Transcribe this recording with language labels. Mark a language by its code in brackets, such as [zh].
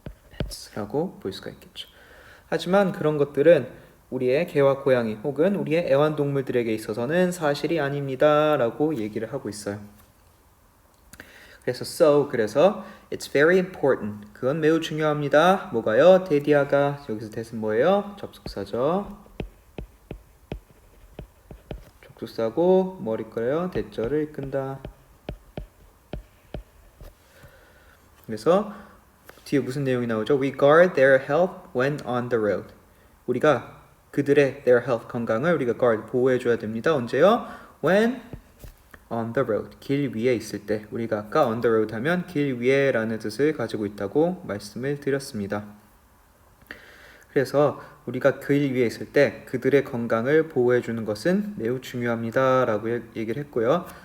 [ko] pets라고 볼 수가 있겠죠. 하지만 그런 것들은 우리의 개와 고양이 혹은 우리의 애완동물들에게 있어서는 사실이 아닙니다 라고 얘기를 하고 있어요. [en] 그래서 it's very important. [ko] 그건 매우 중요합니다. 뭐가요? 데디아가, 여기서 that은 뭐예요? 접속사죠. 접속사고 뭘 이끌어요? 대절을 이끈다. 그래서 뒤에 무슨 내용이 나오죠? [en] We guard their health when on the road. [ko] 우리가 그들의 their health, 건강을 우리가 guard, 보호해줘야 됩니다. 언제요? [en] When on the road, [ko] 길 위에 있을 때. 우리가 아까 on the road 하면 길 위에 라는 뜻을 가지고 있다고 말씀을 드렸습니다. 그래서 우리가 길 위에 있을 때 그들의 건강을 보호해주는 것은 매우 중요합니다 라고 얘기를 했고요.